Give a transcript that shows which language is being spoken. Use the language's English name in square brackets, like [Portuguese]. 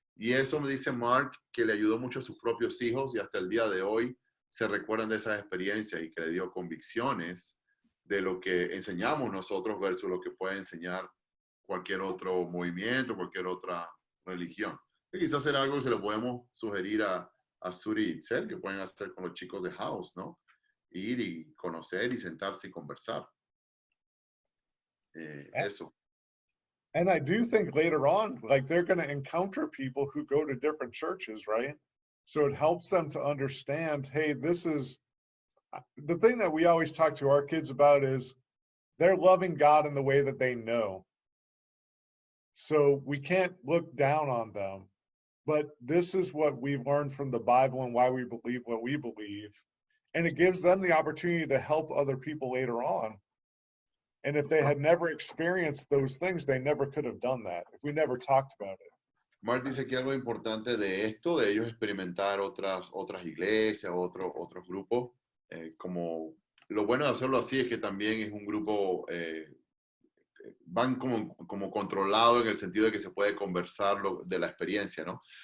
[Spanish] Y eso me dice Mark que le ayudó mucho a sus propios hijos y hasta el día de hoy se recuerdan de esas experiencias y que le dio convicciones de lo que enseñamos nosotros versus lo que puede enseñar cualquier otro movimiento, cualquier otra religión. Y quizás será algo que se lo podemos sugerir a Suri y Itzel, que pueden hacer con los chicos de House, ¿no? Ir y conocer y sentarse y conversar. Eso. [English] And I do think later on, like they're going to encounter people who go to different churches, right? So it helps them to understand, hey, this is the thing that we always talk to our kids about is they're loving God in the way that they know. So we can't look down on them, but this is what we've learned from the Bible and why we believe what we believe. And it gives them the opportunity to help other people later on. And if they had never experienced those things, they never could have done that if we never talked about it. [Spanish] Mark dice que algo importante de esto, de ellos experimentar otras iglesias, otros grupos, como lo bueno de hacerlo así es que también es un grupo, van como controlado en el sentido de que se puede conversar de la experiencia, ¿no?